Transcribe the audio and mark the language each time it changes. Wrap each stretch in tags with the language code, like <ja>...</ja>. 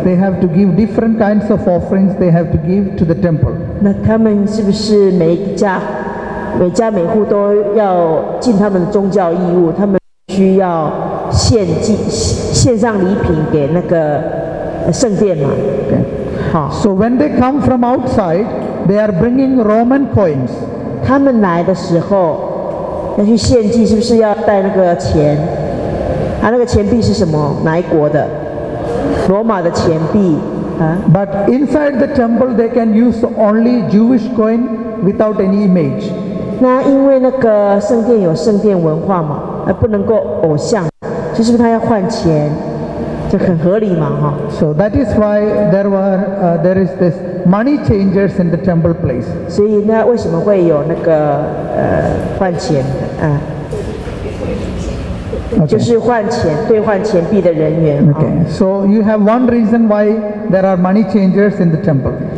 <en>They have to give different kinds of offerings. They have to give to the temple.</en> <zh>那他们是不是每家每户都要尽他们的宗教义务？他们需要献上礼品给那个圣殿嘛？</zh> <en>Okay. So when they come from outside, they are bringing Roman coins.</en> <zh>他们来的时候要去献祭，是不是要带那个钱？那个钱币是什么？哪一国的？罗马的钱币啊。</zh> <en>But inside the temple, they can use only Jewish coin without any image.</en> <zh>那因为那个圣殿有圣殿文化嘛，不能够偶像，就是他要换钱。就很合理嘛，哈。</zh> <en>So that is why there is this money changers in the temple place.</en> <zh>所以呢，为什么会有那个换钱就是换钱兑换钱币的人员。</zh> <en>Okay. So you have one reason why there are money changers in the temple.</en>